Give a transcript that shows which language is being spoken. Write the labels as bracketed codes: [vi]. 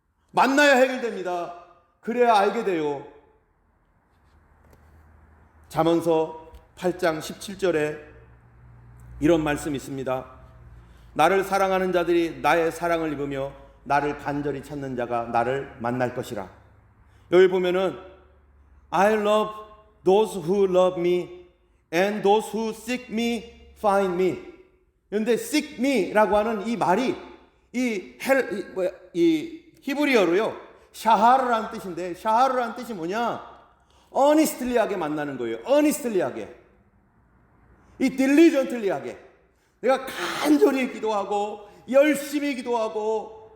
[ko] 만나야 해결됩니다. 그래야 알게 돼요. 잠언서 8장 17절에 이런 말씀이 있습니다. 나를 사랑하는 자들이 나의 사랑을 입으며 나를 간절히 찾는 자가 나를 만날 것이라. 여기 보면은 [en] I love those who love me and those who seek me find me. [ko] 그런데 seek me라고 하는 이 말이 이 히브리어로요 샤하르라는 뜻인데, 샤하르라는 뜻이 뭐냐? earnestly하게 만나는 거예요. earnestly하게, 이 diligently하게. 내가 간절히 기도하고 열심히 기도하고.